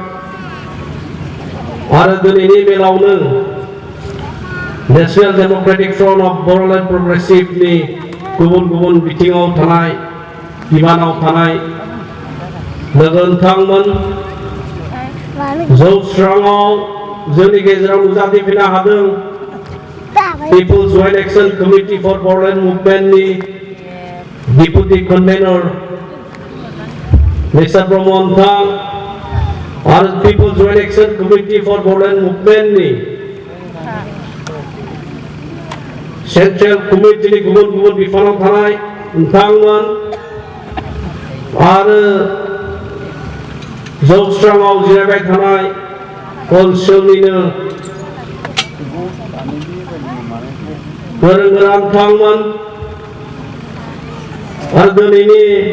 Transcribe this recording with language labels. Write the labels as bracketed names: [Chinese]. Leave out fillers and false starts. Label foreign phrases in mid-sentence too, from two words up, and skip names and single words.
[Bodo] आरो दिनैनि मेलावनो नेशनेल डेमोक्रेटिक फ्रन्ट अफ बड'लेण्ड प्रग्रेसिभनि गुबुन गुबुन बिथिङाव थानाय बिबानाव थानाय लोगो नोंथांमोन, जौस्राङाव जोंनि गेजेराव नुजाथिफैनो हादों People's Joint Action Committee for Bodoland Movement ni [English] Deputy Convener Mr. [Bodo] Pramontang और People's Joint Action Committee for Bodoland Movement ni Central Committee ni गुबुन-गुबुन बिफानाव थानाय नोंथांमोन आरो जौस्राङाव जिरायबाय थानाय ओनसोलनिनो गोरों-गोरा नोंथांमोन आरो दिनैनि